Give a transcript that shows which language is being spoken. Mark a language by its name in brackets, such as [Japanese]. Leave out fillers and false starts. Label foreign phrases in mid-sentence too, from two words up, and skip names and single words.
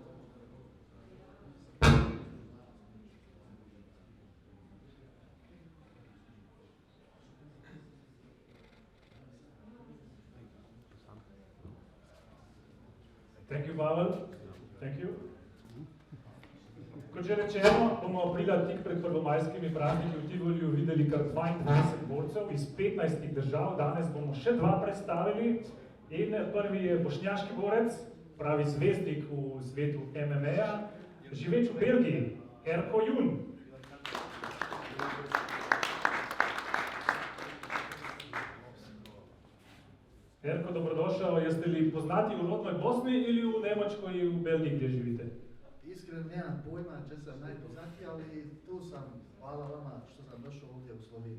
[English] Thank you, Pavel. Thank you. [Slovenian] Kot že rečeno, bomo aprila tik pred prvomajskimi prazniki v Tivoliju videli kar 22 borcev iz 15 držav. Danes bomo še 2 predstavili. In prvi je bošnjaški borec, pravi zvezdnik v svetu MMA-ja, živeč v Belgiji, Erko Jun. [Bosnian] Erko, dobrodošao. Jeste li poznati u rodnoj Bosni ili u Njemačkoj i u Belgiji gdje živite? Iskreno nemam pojma če sam najpoznatiji, ali tu sam, hvala vama što sam došao ovdje u Sloveniju.